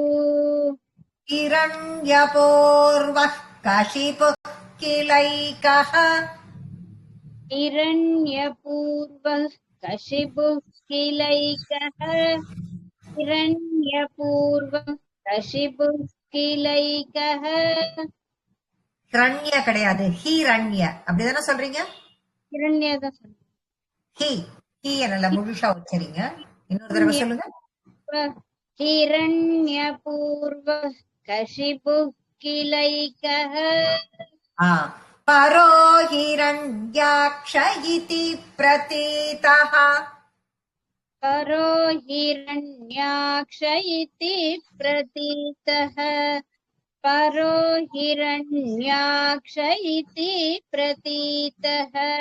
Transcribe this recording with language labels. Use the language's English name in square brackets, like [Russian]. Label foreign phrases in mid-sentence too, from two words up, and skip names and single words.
[Sanskrit] हिरण्यपूर्वः कशिपुः किलैकः हिरण्यपूर्वः कशिपुः किलैकः हिरण्यपूर्वः कशिपुः किलैकः [Tamil] ஹிரண்ய கிடையாது, ஹிரண்ய. அப்படிதானே சொல்றீங்க? हिरण्यதான் ஹி ஹி என்னல முழுசா வச்சறீங்க. இன்னொரு தடவை சொல்லுங்க. [Sanskrit] हिरण्यपूर्वः कशिपुः किलैकः परो हिरण्याक्ष इति प्रतीतः परो हिरण्याक्ष इति प्रतीतः परो हिरण्याक्ष इति प्रतीतः